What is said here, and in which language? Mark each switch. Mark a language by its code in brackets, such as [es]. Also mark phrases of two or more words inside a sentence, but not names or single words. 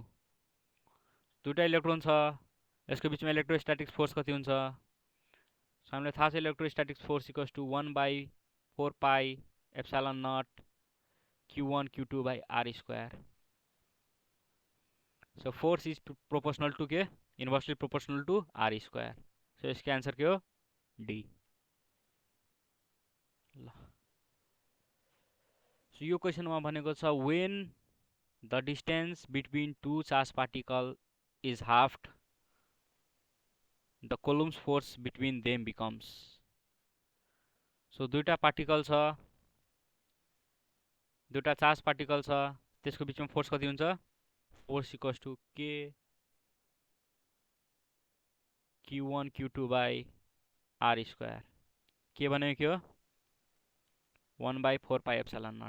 [ne] दुईटा इलेक्ट्रोन छ, यसको बिचमा [en] electrostatics force [ne] कति हुन्छ। सो हामीलाई थाहा छ [en] electrostatics force equals to 1/4 pi epsilon naught q1 q2 by r square. so force is proportional to के, inversely proportional to r square। सो [hi] इसका आंसर क्या [en] हो, डी। [ne] ल सो यो क्वेसनमा भनेको छ [en] when the distance between two charged particles is halved, the Coulomb's force between them becomes। [ne] सो दुईटा पार्टिकल छ, दुईटा [en] charge particle [ne] छ, त्यसको बिचमा फोर्स कति हुन्छ? [en] force equals to k Q1 Q2 by r square. [ne] के भनेको के हो? [en] 1/4 pi epsilon naught.